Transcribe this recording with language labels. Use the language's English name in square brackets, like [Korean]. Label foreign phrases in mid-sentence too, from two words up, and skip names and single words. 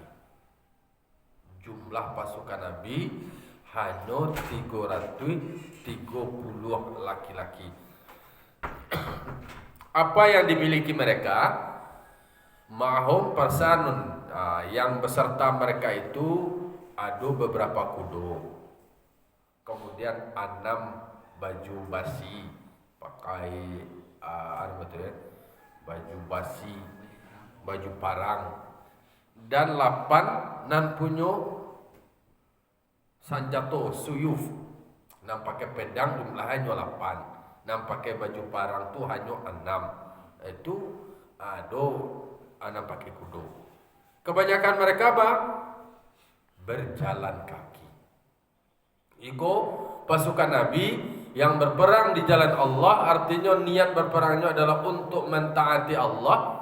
[Indonesian] Jumlah pasukan Nabi hanya 330 laki-laki. Apa yang dimiliki mereka? Mahum persanun, yang beserta mereka itu ada beberapa kuda, kemudian 6 baju basi, pakai baju basi, baju parang, dan 8 [Minangkabau] nan punya sanjato suyuf, [Indonesian] nan pakai pedang jumlahnya 8, [Minangkabau] nan pakai baju parang tu [Indonesian] hanya 6. Itu ada 6 pakai kuda. Kebanyakan mereka berjalan kaki. Iko pasukan Nabi yang berperang di jalan Allah, artinya niat berperangnya adalah untuk mentaati Allah.